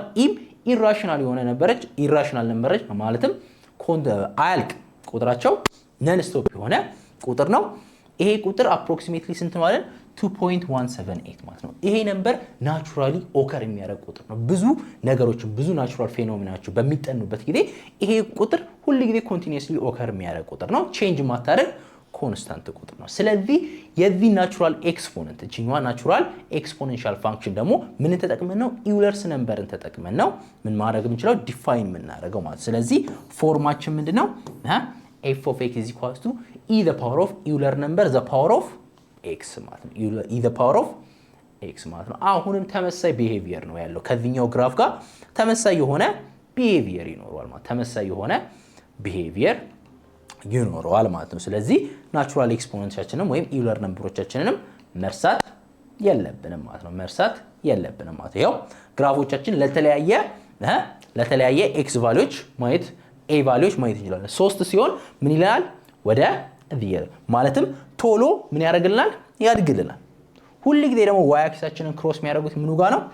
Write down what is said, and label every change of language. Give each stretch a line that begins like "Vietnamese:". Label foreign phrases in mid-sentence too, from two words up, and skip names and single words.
Amharic: ኢራሽናል የሆነ ነበረች። ኢራሽናል ነበረች ማለትም አያልቅ ቁጥራቸው
English: non stop
Amharic: የሆነ ቁጥር ነው። ይሄ ቁጥር አፕሮክሲሜትሊ ስንት ማለት 2.178 ማለት ነው። ይሄ ነምበር
English: naturally occur
Amharic: የሚያደርግ ቁጥር ነው። ብዙ ነገሮችን ብዙ ናቹራል ፌኖሜናዎች በሚጠኑበት ጊዜ ይሄ ቁጥር ሁሉ ጊዜ
English: continuously occur
Amharic: የሚያደርግ ቁጥር ነው። ቼንጅ ማታደርግ ኮንስታንት ቁጥር ነው። ስለዚህ የዚህ
English: natural exponent
Amharic: እቺኛዋ
English: natural exponential function
Amharic: ደግሞ ምን ተጠቅመን ነው? ኢውለርስ ነምበርን ተጠቅመን ነው ምን ማድረግ የምንችለው? ዲፋይን የምናደርገው ማለት። ስለዚህ ፎርማችን ምንድነው?
English: f of x is equals to e the power of Euler number the power of x
Amharic: ማለት ነው።
English: e the power of x
Amharic: ማለት ነው። አሁንም ተመሳሳይ ቢሄቪየር ነው ያለው። ከዚህኛው ግራፍ ጋር ተመሳሳይ የሆነ ቢሄቪየር ይኖረዋል ማለት ነው። ስለዚህ ናቹራል ኤክስፖኔንሻችንን ወይም ኢውለር ነምበሮቻችንንም መርሳት የለብንም ማለት ነው። የለብንም ማለት ነው። ግራፎቻችን ለተለያየ ኤክስ ቫልዩዎች ማየት ኤ ቫልዩዎች ማየት እንችላለን። 3 ሲሆን ምን ይላል ወደ እዚህ ማለትም ቶሎ ምን ያደርግልናል ያድግልናል። ሁሉ ጊዜ ደግሞ ዋይ አክሲሳችንን ክሮስ የሚያደርጉት ምኑ ጋር ነው?